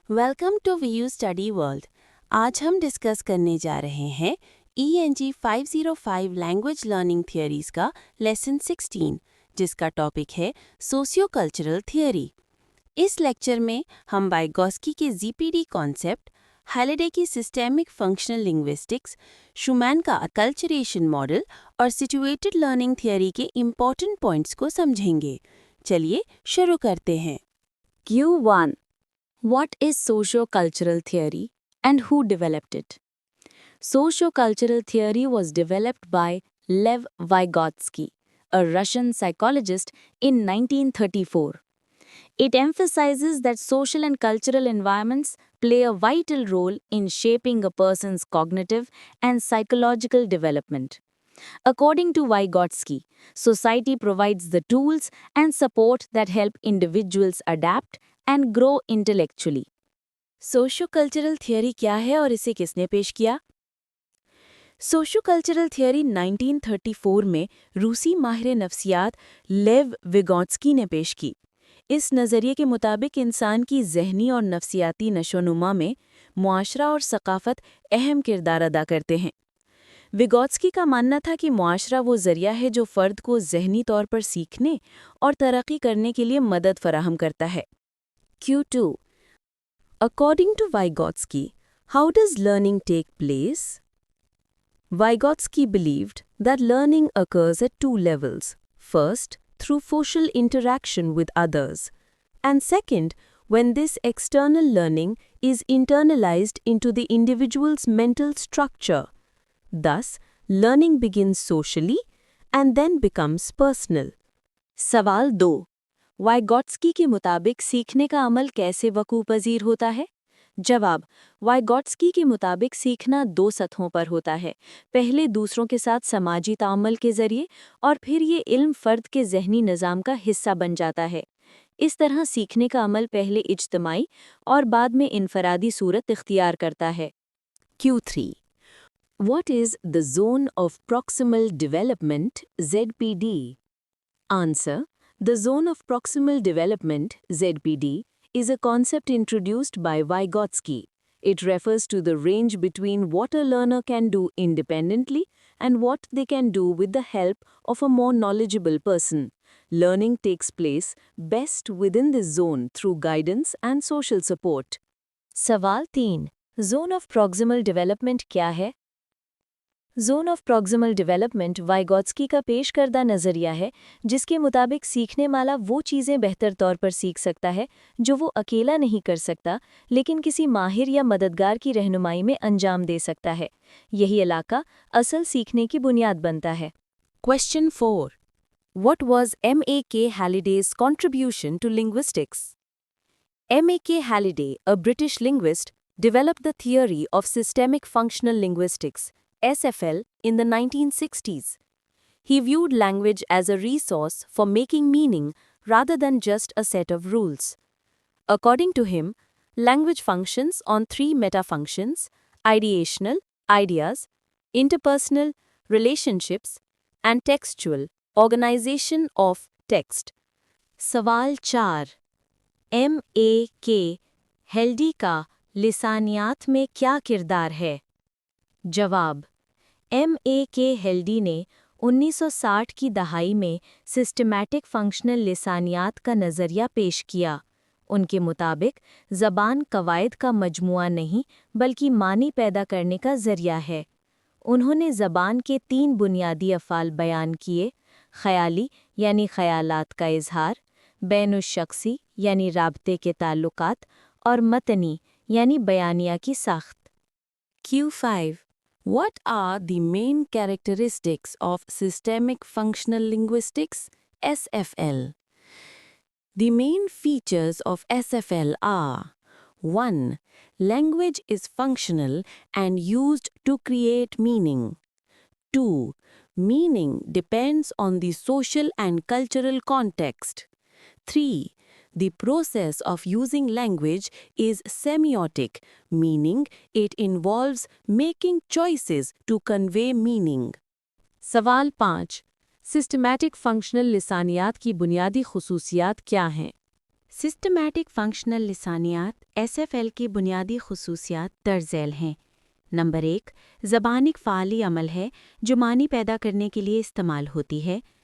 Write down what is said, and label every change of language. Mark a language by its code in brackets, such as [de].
[hi] Welcome to Vu study world. आज हम discuss करने जा रहे हैं ENG 505 लैंग्वेज लर्निंग थियरीज का लेसन 16, जिसका टॉपिक है सोशियो कल्चरल थियरी। इस लेक्चर में हम वाइगॉस्की के ZPD कॉन्सेप्ट, हैलिडे की सिस्टेमिक फंक्शनल लिंग्विस्टिक्स, शुमैन का अकल्चरेशन मॉडल और सिचुएटेड लर्निंग थियरी के इम्पॉर्टेंट पॉइंट्स को समझेंगे। चलिए शुरू करते हैं। [en] Q1. What is socio-cultural theory and who developed it? Socio-cultural theory was developed by Lev Vygotsky, a Russian psychologist, in 1934. It emphasizes that social and cultural environments play a vital role in shaping a person's cognitive and psychological development. According to Vygotsky, society provides the tools and support that help individuals adapt and grow intellectually. [hi] Socio cultural theory क्या है और इसे किसने पेश किया? Socio cultural theory 1934 में रूसी माहिर नफ्सियात लेव विगोत्स्की ने पेश की। इस नज़रिए के मुताबिक इंसान की ज़हनी और नफ्सियाती नशोनुमा में मुआशरा और सकाफ़त अहम किरदार अदा करते हैं। विगोत्स्की का मानना था कि मुआशरा वो ज़रिया है जो फ़र्द को ज़हनी तौर पर सीखने और तरक्की करने के लिए मदद फराहम करता है। [en] Q2. According to Vygotsky, how does learning take place? Vygotsky believed that learning occurs at two levels. First, through social interaction with others, and second, when this external learning is internalized into the individual's mental structure. Thus, learning begins socially and then becomes personal. [hi] सवाल 2. वाइगॉट्स्की के मुताबिक सीखने का अमल कैसे वकूपज़ीर होता है? जवाब: वाइगॉट्स्की के मुताबिक सीखना दो सतहों पर होता है। पहले दूसरों के साथ समाजी ताअम्मुल के ज़रिए और फिर ये इल्म फ़र्द के ज़हनी निज़ाम का हिस्सा बन जाता है। इस तरह सीखने का अमल पहले इज्तमाई और बाद में इनफरादी सूरत इख्तियार करता है। [en] Q3. What is the zone of proximal development, ZPD? Answer: the zone of proximal development, ZPD, is a concept introduced by Vygotsky. It refers to the range between what a learner can do independently and what they can do with the help of a more knowledgeable person. Learning takes place best within this zone through guidance and social support. [hi] सवाल 3. Zone of proximal development क्या है? Zone of proximal development वाइगॉट्स्की का पेश करदा नज़रिया है जिसके मुताबिक सीखने वाला वो चीज़ें बेहतर तौर पर सीख सकता है जो वो अकेला नहीं कर सकता, लेकिन किसी माहिर या मददगार की रहनुमाई में अंजाम दे सकता है। यही इलाका असल सीखने की बुनियाद बनता है। [en] Question 4. What was M.A.K. Halliday's contribution to linguistics? M.A.K. Halliday, a British linguist, developed the theory of systemic functional linguistics, SFL, in the 1960s. He viewed language as a resource for making meaning rather than just a set of rules. According to him, language functions on three meta-functions: ideational, ideas; interpersonal, relationships; and textual, organization of text. [hi] सवाल 4. M.A.K. Healthy का लिसानियात में क्या किरदार है? जवाब: M.A.K. Healthy ने 1960 की दहाई में सिस्टमैटिक फंक्शनल लिसानियात का नज़रिया पेश किया। उनके मुताबिक ज़बान कवायद का मजमुआ नहीं बल्कि मानी पैदा करने का ज़रिया है। उन्होंने ज़बान के 3 बुनियादी अफ़ाल बयान किए: ख़याली यानी ख़यालात का इजहार, बैनुश्शख्सी यानी राब्ते के ताल्लुकात, और मतनी यानी बयानिया की साख्त। [en] Q5. What are the main characteristics of systemic functional linguistics, SFL? The main features of SFL are: 1. Language is functional and used to create meaning. 2. Meaning depends on the social and cultural context. 3. The process of using language is semiotic, meaning it involves making choices to convey meaning. [hi] सवाल 5. Systematic functional लिसानियात की बुनियादी खुसूसियात क्या हैं? Systematic functional लिसानियात SFL की बुनियादी खसूसियात दर्ज-झैल हैं। Number 1, ज़बान एक फ़ाली अमल है जो मानी पैदा करने के लिए इस्तेमाल होती है।